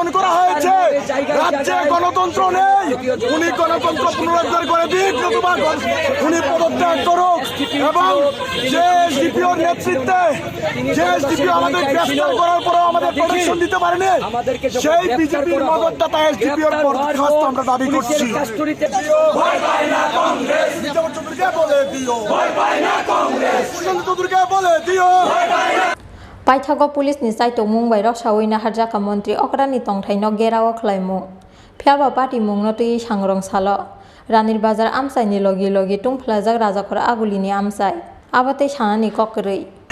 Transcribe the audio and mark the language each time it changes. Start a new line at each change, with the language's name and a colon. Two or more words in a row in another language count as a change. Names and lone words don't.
Bangla: করা হয়েছে রাজ্যে গণতন্ত্র নেই উনি গণতন্ত্র পুনরুদ্ধার করে দিক নতুবা উনি পদত্যাগ করুক এবং যে এসডিপিওর নেতৃত্বে যে এসডিপিও আমাদের গ্রেফতার করার পরেও আমাদের প্রোটেকশন দিতে পারেনি সেই বিজেপির মদতদাতা এসডিপিওর বরখাস্ত আমরা দাবি করছি ভয় পায় না কংগ্রেস বিজেপি চৌধুরীকে বলে দিও ভয় পায় না কংগ্রেস সুশান্ত চৌধুরীকে বলে দিও
Kok Borok: Paithago Police ni Saitok Mumbai ro Shawina Harjaka Montri Okrani Tongthainok Gerao Khlaimung Phiaba Party Mungno tui Sangrong Salo Ranir Bazar Amsai ni logi logi Tungphlajak Rajakor Agulini Amsai Abate Shanani Kokrei